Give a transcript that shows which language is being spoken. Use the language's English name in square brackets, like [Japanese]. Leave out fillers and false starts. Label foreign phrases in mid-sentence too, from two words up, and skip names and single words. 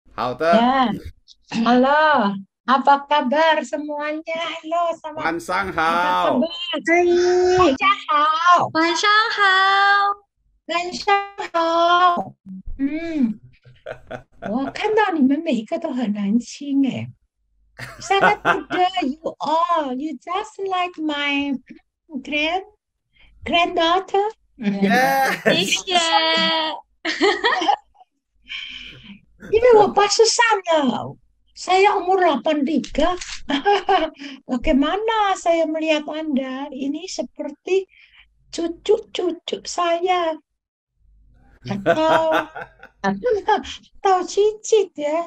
[Indonesian] Tante. Ya, halo. Apa kabar semuanya? Halo, sama [Chinese] 晚上 [Indonesian] apa [Chinese] 好。 [Indonesian] kabar? [Chinese] 嗨，大家好，晚上好。晚上好。我看到你们每一个都很年轻哎， [Indonesian] sangat muda [English] you all. You just like my grand granddaughter. [Chinese] 谢谢。 [English] Yes. [Chinese] 因为我83了， [Indonesian] saya umur 83. Bagaimana saya melihat Anda? Ini seperti cucu-cucu saya atau atau cicit ya.